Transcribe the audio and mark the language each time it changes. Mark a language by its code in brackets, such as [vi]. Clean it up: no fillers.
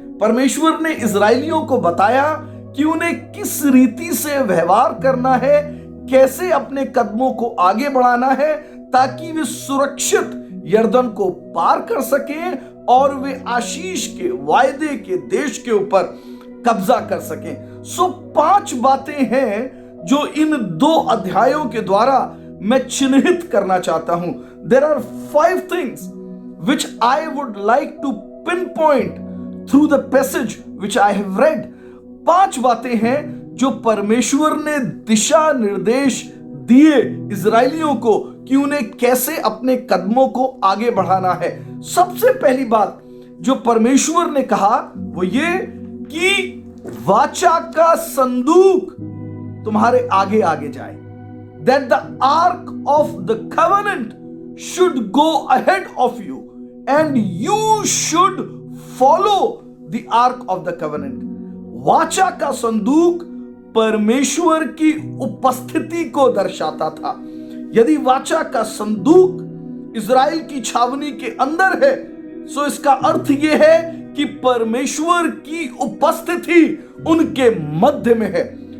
[hi] परमेश्वर ने इजरायलियों को बताया कि उन्हें किस रीति से व्यवहार करना है, कैसे अपने कदमों को आगे बढ़ाना है, ताकि वे सुरक्षित यरदन को पार कर सकें और वे आशीष के वायदे के देश के ऊपर कब्जा कर सकें। सो 5 बातें हैं जो इन 2 अध्यायों के द्वारा मैं चिन्हित करना चाहता हूं। [en] There are 5 things which I would like to pinpoint through the passage which I have read. [hi] 5 बातें हैं जो परमेश्वर ने दिशा निर्देश दिए इजरायलियों को कि उन्हें कैसे अपने कदमों को आगे बढ़ाना है। सबसे पहली बात जो परमेश्वर ने कहा वो ये कि वाचा का संदूक तुम्हारे आगे आगे जाए। [en] That the ark of the covenant should go ahead of you and you should follow the ark of the covenant. [hi] वाचा का संदूक परमेश्वर की उपस्थिति को दर्शाता था। यदि वाचा का संदूक इज़राइल की छावनी के अंदर है, सो इसका अर्थ यह है कि परमेश्वर की उपस्थिति उनके मध्य में है।